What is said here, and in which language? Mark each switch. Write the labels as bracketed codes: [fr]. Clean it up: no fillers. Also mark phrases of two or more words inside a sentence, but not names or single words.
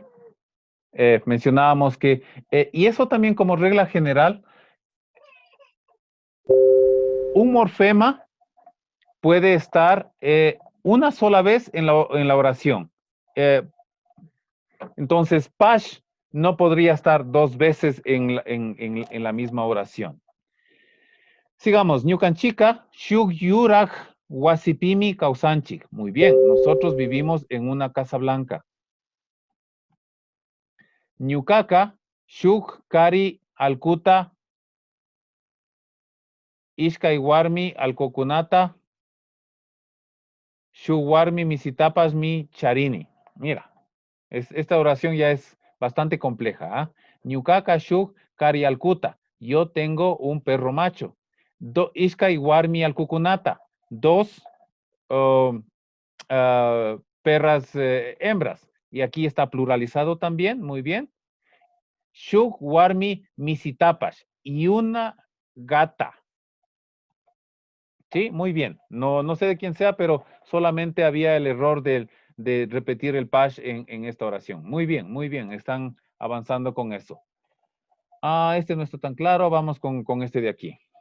[es] Mencionábamos que, y eso también como regla general, un morfema puede estar una sola vez en la oración. Entonces, pash no podría estar dos veces en la misma oración. Sigamos. [qu] Ñukanchika, shuk yurak, wasipimi, kausanchik. [es] Muy bien, nosotros vivimos en una casa blanca. [qu] Ñukaka, shuk kari, alkuta, ishkai warmi, alkokunata, shuk warmi, misitapas, mi charini. [es] Mira, esta oración ya es bastante compleja. [qu] Ñukaka shuk kari alkuta. [es] Yo tengo un perro macho. [qu] Ishkay warmi alkukunata. [es] Dos perras hembras. Y aquí está pluralizado también, muy bien. [qu] Shuk warmi misitapash. [es] Y una gata. Sí, muy bien. No sé de quién sea, pero solamente había el error de repetir el pash en esta oración. Muy bien. Están avanzando con eso. Este no está tan claro. Vamos con este de aquí.